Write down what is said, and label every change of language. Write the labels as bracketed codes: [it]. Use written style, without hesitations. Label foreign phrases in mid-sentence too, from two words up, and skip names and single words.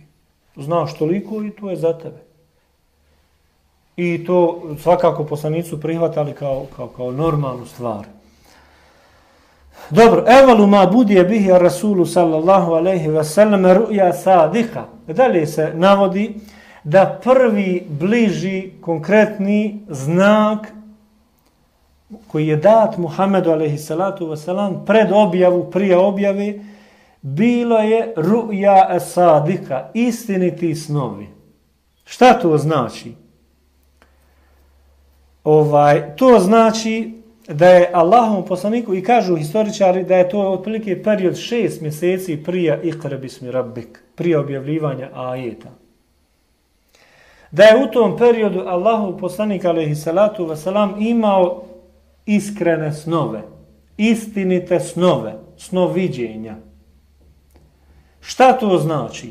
[bs] Znaš toliko i to je za tebe. I to svakako poslanici su prihvatali kao normalnu stvar. [ar] Dobro, أول ما بدئ به رسول صلى الله عليه وسلم رؤيا صادقة. [bs] Dalje se navodi da prvi bliži konkretni znak koji je dat Muhammedu [ar] عليه الصلاة والسلام [bs] pred objavu, prije objave, bilo je [ar] رؤيا صادقة, [bs] istiniti snovi. Šta to znači? To znači da je Allahovom poslaniku, i kažu historičari da je to otprilike period 6 mjeseci prije [ar] اقرأ باسم ربك, [bs] prije objavljivanja ajeta. Da je u tom periodu Allahov poslanik [ar] عليه الصلاة والسلام [bs] imao iskrene snove, istinite snove, snoviđenja. Šta to znači?